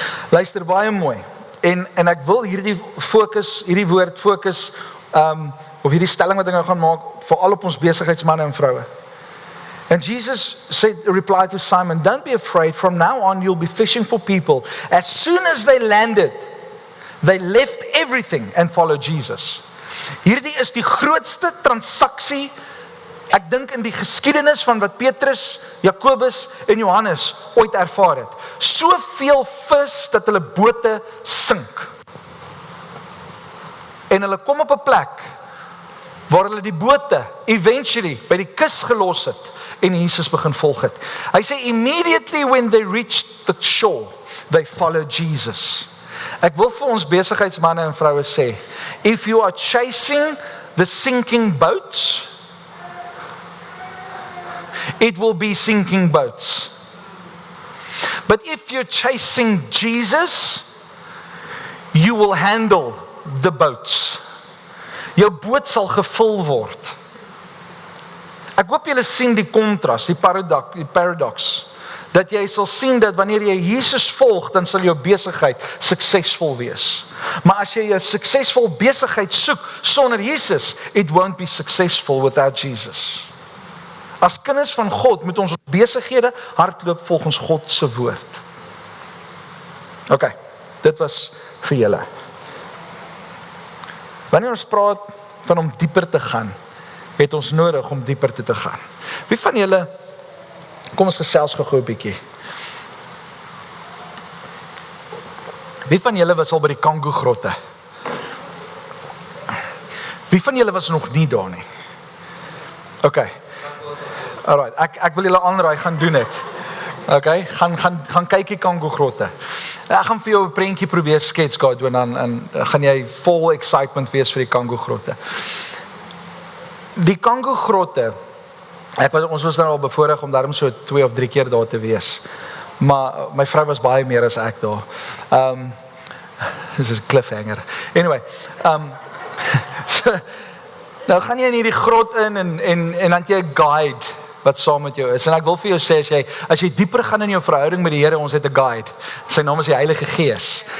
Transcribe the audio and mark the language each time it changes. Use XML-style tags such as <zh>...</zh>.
<af>Luister baie mooi. En ek wil hierdie woord fokus, of hierdie stelling wat ek nou gaan maak, veral op ons besigheidsmanne en vroue.</af> <en>And Jesus replied to Simon, "Don't be afraid. From now on, you'll be fishing for people." As soon as they landed, they left everything and followed Jesus.</en> <af>Hierdie is die grootste transaksie, ek dink in die geskiedenis van wat Petrus, Jakobus en Johannes ooit ervaar het. Soveel vis dat hulle bote sink. En hulle kom op 'n plek waar hulle die bote eventually by die kus gelos het en Jesus begin volg het. Hy sê,</af> <en>immediately when they reached the shore, they followed Jesus.</en> <af>Ek wil vir ons besigheidsmanne en vroue sê,</af> <en>if you are chasing the sinking boats, it will be sinking boats. But if you're chasing Jesus, you will handle the boats.</en> <af>Jou boot sal gevul word. Ek hoop julle sien die kontras, die paradox, dat jy sal sien dat wanneer jy Jesus volg, dan sal jou besigheid suksesvol wees. Maar as jy 'n suksesvol besigheid soek sonder Jesus,</af> <en>it won't be successful without Jesus.</en> <af>As kinders van God moet ons besighede hardloop volgens God se woord. Okay, dit was vir julle. Wanneer ons praat van om dieper te gaan, het ons nodig om dieper te gaan. Wie van julle, kom ons gesels gou 'n bietjie. Wie van julle was al by die Kango grotte? Wie van julle was nog nie daar nie? Okay. Alright, ek wil julle aanraai, gaan doen dit. Okay, gaan kyk die Kango grotte. Ek gaan vir jou 'n prentjie probeer skets gehad doen en gaan jy vol excitement wees vir die Kango grotte. Die Kango grotte, ons was nou al bevoorreg om daarom so 2 of 3 keer daar te wees. Maar my vrou was baie meer as ek daar. Dis 'n cliffhanger. Anyway, so, nou gaan jy in hierdie grot in en dan jy 'n guide wat saam met jou is. En ek wil vir jou sê, as jy dieper gaan in jou verhouding met die Here, ons het 'n guide. Sy naam is die Heilige Gees.</af>